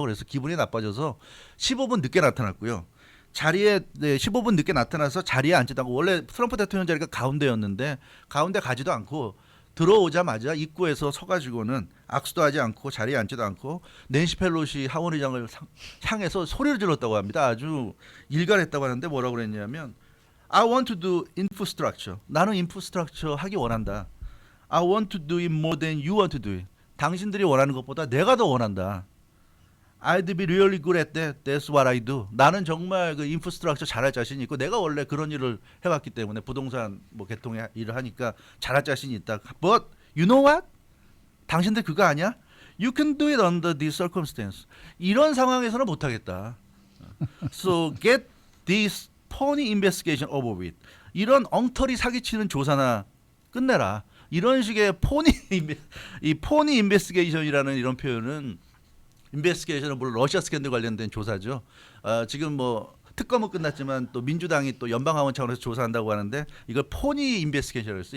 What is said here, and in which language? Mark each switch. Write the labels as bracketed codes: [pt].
[ko] 그래서 기분이 나빠져서 15분 늦게 나타났고요. 자리에 15분 늦게 나타나서 자리에 앉지도 않고 원래 트럼프 대통령 자리가 가운데였는데 가운데 가지도 않고 들어오자마자 입구에서 서가지고는 악수도 하지 않고 자리에 앉지도 않고 낸시 펠로시 하원 의장을 향해서 소리를 질렀다고 합니다. 아주 일갈했다고 하는데 뭐라고 그랬냐면 [en] I want to do infrastructure. [ko] 나는 인프스트럭처 하기 원한다. [en] I want to do it more than you want to do it. [ko] 당신들이 원하는 것보다 내가 더 원한다. [en] I'd be really good at that. That's what I do. [ko] 나는 정말 그 인프스트럭처 잘할 자신이 있고 내가 원래 그런 일을 해왔기 때문에 부동산 뭐 개통의 일을 하니까 잘할 자신이 있다. [en] But you know what? [ko] 당신들 그거 아니야? [en] You can do it under these circumstances. [ko] 이런 상황에서는 못하겠다. [en] So get this phony investigation over with. [ko] 이런 엉터리 사기치는 조사나 끝내라. 이런 식의 이 [en] phony investigation [ko] 이라는 이런 표현은 인베스티게이션은 물론 러시아 스캔들 관련된 조사죠. 지금 뭐 특검은 끝났지만 또 민주당이 또 연방하원 차원에서 조사한다고 하는데 이걸 포니 인베스티게이션을 했어.